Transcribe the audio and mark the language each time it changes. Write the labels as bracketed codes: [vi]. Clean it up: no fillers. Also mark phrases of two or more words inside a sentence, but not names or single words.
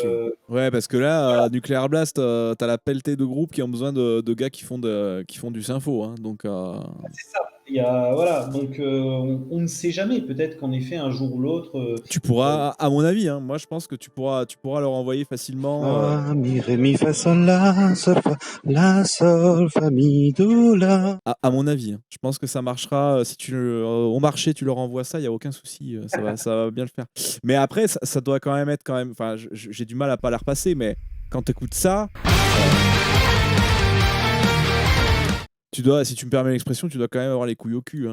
[fr] Ouais, parce que là, Nuclear Blast, t'as la pelletée de groupes qui ont besoin de gars qui font du sympho. Hein, donc, c'est ça. Voilà, donc on ne sait jamais. Peut-être qu'en effet, un jour ou l'autre. Tu pourras, à mon avis, hein, moi je pense que tu pourras leur envoyer facilement. Mi, ré, mi, fa, sol, la, sol, fa, mi, do, la. À mon avis, hein. Je pense que ça marchera. Si au marché, tu leur envoies ça, il n'y a aucun souci. Ça va bien le faire. Mais après, ça doit quand même être quand même. Enfin, j'ai du mal à pas la repasser, mais quand tu écoutes ça. Tu dois, si tu me permets l'expression, tu dois quand même avoir les couilles au cul.